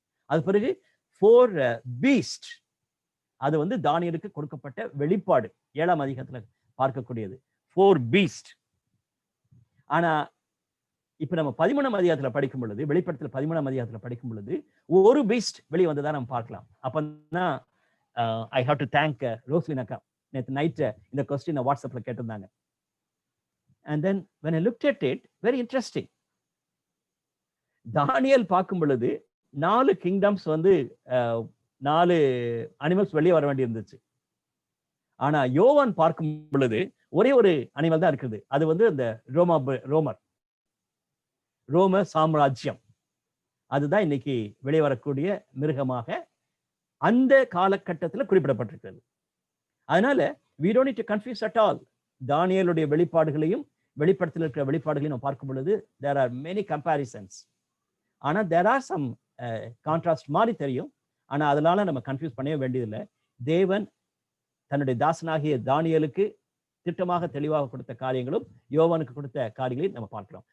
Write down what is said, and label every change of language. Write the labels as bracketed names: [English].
[Tamil] அது பிறகு 4 பீஸ்ட், அது வந்து தானியலுக்கு கொடுக்கப்பட்ட வெளிப்பாடு 7ஆம் அதிகாரத்துல பார்க்கக்கூடியது 4 பீஸ்ட். ஆனா இப்ப நம்ம 13ஆம் அதிகாரத்துல படிக்கும் பொழுது, வெளிப்படுத்தல 13ஆம் அதிகாரத்துல படிக்கும் பொழுது ஒரு பீஸ்ட் வெளியே வந்ததா நம்ம பார்க்கலாம். [English] அப்பதான் I have to thank Roslin அக்கா. [Tamil] நேற்று நைட் இந்த கொஸ்டின் வாட்ஸ்அப்ல கேட்டிருந்தாங்க. [English] And then when I looked at it, very interesting. [Tamil] தானியேல் பார்க்கும் பொழுது 4 கிங்டம்ஸ் வந்து 4 அனிமல்ஸ் வெளியே வர வேண்டி இருந்துச்சு. ஆனா யோவான் பார்க்கும் பொழுது ஒரே ஒரு அனிமல் தான் இருக்குது. அது வந்து அந்த ரோம சாம்ராஜ்யம். அதுதான் இன்னைக்கு வெளியே வரக்கூடிய மிருகமாக அந்த காலகட்டத்தில் குறிப்பிடப்பட்டிருக்கிறது. [English] அதனால we don't need to confuse at all. [Tamil] தானியேலுடைய வெளிப்பாடுகளையும் வெளிப்படுத்தல் இருக்கிற வெளிப்பாடுகளையும் நம்ம பார்க்கும் பொழுது [English] there are many comparisons. [Tamil] ஆனா [English] there are some [Tamil] கான்ட்ராஸ்ட் மாதிரி தெரியும். ஆனா அதனால நம்ம கன்ஃபியூஸ் பண்ணவே வேண்டியதில்லை. தேவன் தன்னுடைய தாசனாகிய தானியேலுக்கு திட்டமாக தெளிவாக கொடுத்த காரியங்களும் யோவானுக்கு கொடுத்த காரியங்களையும் நம்ம பார்க்கிறோம்.